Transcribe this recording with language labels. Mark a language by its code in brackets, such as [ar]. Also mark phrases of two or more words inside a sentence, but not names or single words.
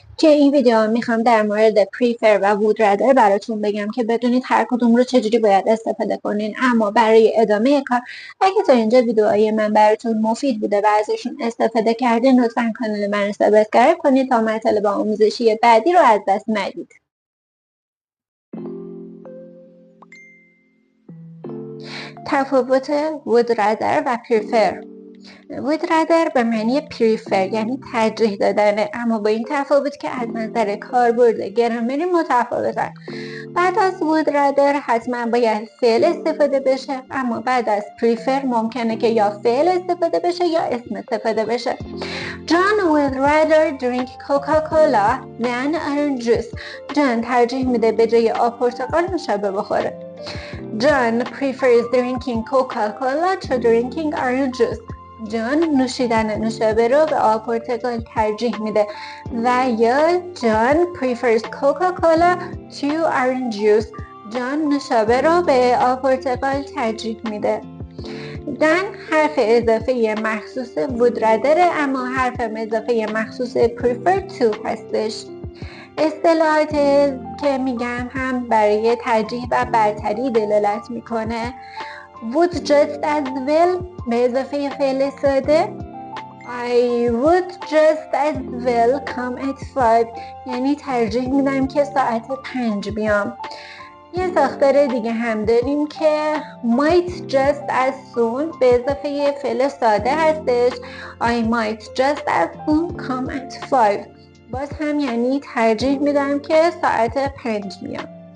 [fa] توی این ویدیو میخوام در مورد prefer و [en] would rather [fa] براتون بگم که بدونید هر کدوم رو چجوری باید استفاده کنین. اما برای ادامه کار اگه تا اینجا ویدیوهای من براتون مفید بوده و ازشون استفاده کردین لطفا کانال من رو سابسکرایب کنید تا مطالب آموزشی بعدی رو از دست ندید. تفاوت [en] would rather [fa] و prefer. [en] would rather [fa] به معنی prefer یعنی ترجیح دادنه، اما با این تفاوت که از نظر کاربرد گرامری متفاوتن. بعد از [en] would rather [fa] حتما باید فعل استفاده بشه، اما بعد از prefer ممکنه که یا فعل استفاده بشه یا اسم استفاده بشه. [en] John would rather drink Coca-Cola than orange juice. [fa] جان ترجیح میده به جای آب پرتقال نوشابه بخوره. [en] John prefers drinking Coca-Cola to drinking orange juice. [fa] جان نوشیدن نوشابه رو به آب پرتقال ترجیح میده. و یا [en] John prefers Coca-Cola to orange juice. [fa] جان نوشابه رو به آب پرتقال ترجیح میده. دن حرف اضافه مخصوص [en] would rather، [fa] اما حرف اضافه مخصوص [en] prefer to [fa] هستش. اصطلاحات که میگم هم برای ترجیح و برتری دلالت میکنه. [en] would just as well [fa] به اضافه فعل ساده. [en] I would just as well come at 5 [fa] یعنی ترجیح میدم که ساعت 5 بیام. یه ساختار دیگه هم داریم که [en] might just as soon [fa] به اضافه فعل ساده هستش. [en] I might just as soon come at 5 [fa] باز هم یعنی ترجیح میدم که ساعت 5 میام.